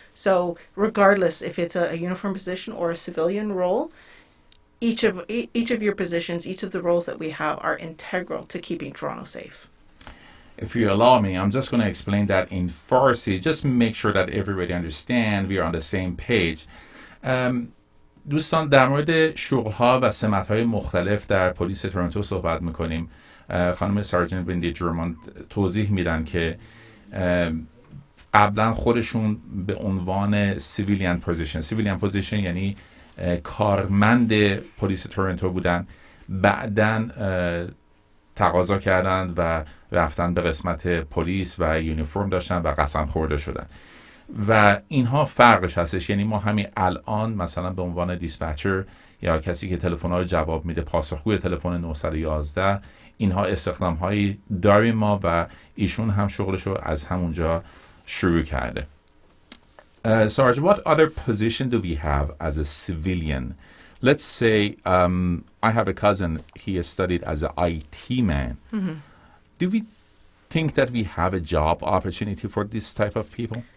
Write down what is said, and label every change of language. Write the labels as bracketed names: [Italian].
[English] So regardless if it's a uniform position or a civilian role, each of your positions, each of the roles that we have are integral to keeping Toronto safe. if you allow me, I'm just going to explain that in Farsi, just to make sure that everybody understand we are on the same page. [Persian] دوستان در مورد شغل‌ها و سمت‌های مختلف در پلیس تورنتو صحبت می‌کنیم. خانم سارجنت ویندی جرمان توضیح میدن که قبلا خودشون به عنوان سیویلیان پوزیشن یعنی کارمند پلیس تورنتو بودن، بعداً تقاضا کردند و رفتن به قسمت پلیس و یونیفرم داشتن و قسم خورده شدن و اینها فرقش هستش. یعنی ما همین الان مثلا به عنوان دیسپچر یا کسی که تلفن‌ها رو جواب میده، پاسخگوی تلفن 911، اینها استخدام هایی داریم ما و ایشون هم شغلش رو از همونجا شروع کرده. [English] Sarge, what other position do we have as a civilian? Let's say I have a cousin, he studied as an IT man. Mm-hmm. Do we think that we have a job opportunity for this type of people?